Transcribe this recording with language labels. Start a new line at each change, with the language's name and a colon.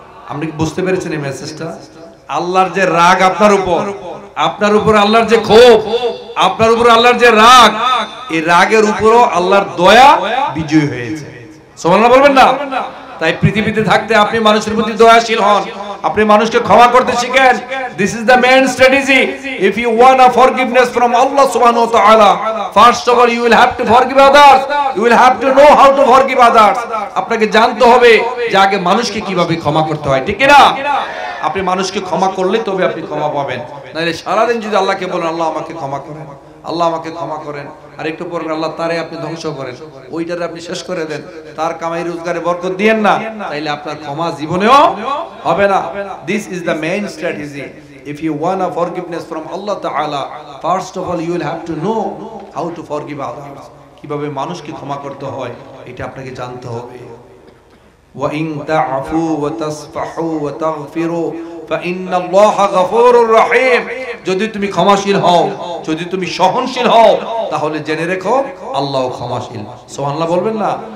Bangla: আপনি কি বুঝতে পেরেছেন এই মেসেজটা? আল্লাহর যে রাগ আপনার উপর আল্লাহর যে ক্ষোভ, আপনার উপর আল্লাহর যে রাগ, এই রাগের উপরও আল্লাহর দয়া বিজয়ী হয়েছে। সুবহানাল্লাহ বলবেন না? তাই পৃথিবীতে থাকতে আপনি মানুষের প্রতি দয়াশীল হন, আপনি মানুষকে ক্ষমা করতে শিখেন।
English: This is the main strategy. If you want a forgiveness from Allah subhanahu wa ta'ala, first of all you will have to forgive others. You will have to know how to forgive others.
Bangla: আপনাকে জানতে হবে যে আগে মানুষকে কিভাবে ক্ষমা করতে হয়, ঠিক কি না? আপনি মানুষকে ক্ষমা করলে তবে আপনি ক্ষমা পাবেন। নাহলে সারাদিন যদি আল্লাহকে বলেন, আল্লাহ আমাকে ক্ষমা করেন, আল্লাহ আমাকে ক্ষমা করেন, আর একটু পর আল্লাহ তারে আপনি ধ্বংস করেন, ওইটারে আপনি শেষ করে দেন, তার কামাই রোজগারে বরকত দিয়েন না, তাইলে আপনার ক্ষমা জীবনেও হবে না।
English: This is the main strategy. If you want a forgiveness from Allah Ta'ala, first of all you will have to know how to forgive others.
Bangla: কিভাবে মানুষকে ক্ষমা করতে হয় এটা আপনাকে জানতে হবে।
Arabic: وَإِن تَعْفُوا وَتَصْفَحُوا وَتَغْفِرُوا فَإِنَّ اللَّهَ غَفُورٌ رَحِيمٌ।
Bangla: যদি তুমি ক্ষমাশীল হও, যদি তুমি সহনশীল হও, তাহলে জেনে রেখো আল্লাহও ক্ষমাশীল। সুবহানাল্লাহ বলবেন না?